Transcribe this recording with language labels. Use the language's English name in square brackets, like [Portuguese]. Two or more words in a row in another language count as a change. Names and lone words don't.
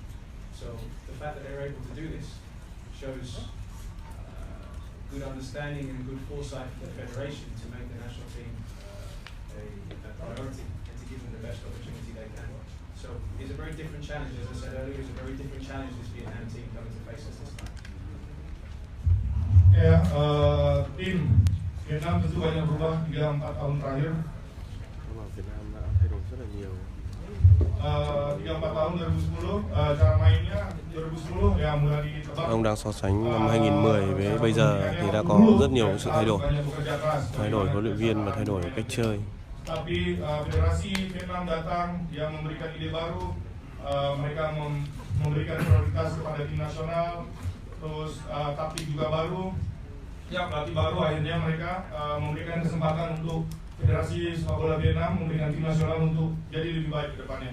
[English] So the fact that they're able to do this shows good understanding and good foresight for the federation to make the national team a priority and to give them the best opportunity they can. So it's a very different challenge, as I said earlier, it's a very different challenge this Vietnam team coming to face us this time. [Indonesian] Ya, tim Vietnam tentu banyak berubah 3-4 tahun terakhir. [Vietnamese] Vietnam đã thay đổi rất là nhiều. [Indonesian] 3-4 tahun 2010, cara mainnya 2010 ya mulai ditebak. [Vietnamese] Ông đang so sánh năm 2010 với bây giờ thì đã có rất nhiều sự thay đổi huấn luyện viên và thay đổi cách chơi. [Indonesian] Tapi federasi Vietnam datang, dia memberikan ide baru, mereka memberikan prioritas kepada tim nasional, terus taktik juga baru. Ya, pelatih baru akhirnya mereka memberikan kesempatan untuk federasi sepak bola Vietnam memberikan tim nasional untuk jadi lebih baik ke depannya.